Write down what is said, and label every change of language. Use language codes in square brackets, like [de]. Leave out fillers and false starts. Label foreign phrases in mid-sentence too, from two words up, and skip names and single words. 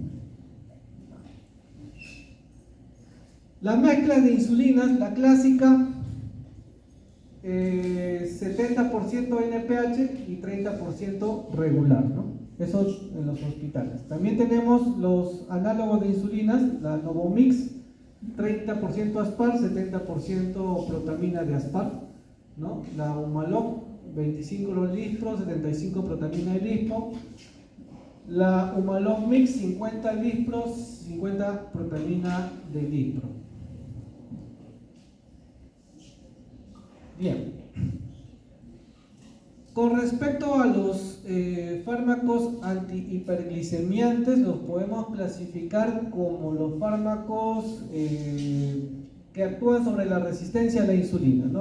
[es] Las mezclas de insulinas, la clásica, 70% NPH y 30% regular, ¿no? Eso en los hospitales. También tenemos los análogos de insulinas, la Novomix, 30% Aspar, 70% protamina de Aspar, ¿no? La Humalog, 25 lispro, 75 protamina de lispro. La Humalog Mix, 50 lispros, 50 protamina de lispro. Bien. Con respecto a los fármacos antihiperglicemiantes, los podemos clasificar como los fármacos que actúan sobre la resistencia a la insulina, ¿no?